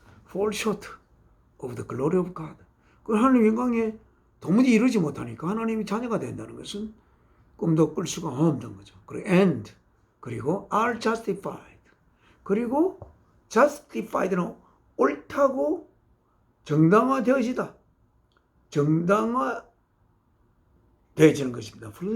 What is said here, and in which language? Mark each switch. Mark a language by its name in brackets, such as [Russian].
[English] Fall short of the glory of God. [Korean] 그 하나님의 영광에 도무지 이루지 못하니까 하나님의 자녀가 된다는 것은 꿈도 꿀 수가 없는 거죠. 그리고 [English] and 그리고 are justified. [Korean] 그리고 [English] justified [Korean] 는 옳다고 정당화되어지다. 정당화되어지는 것입니다.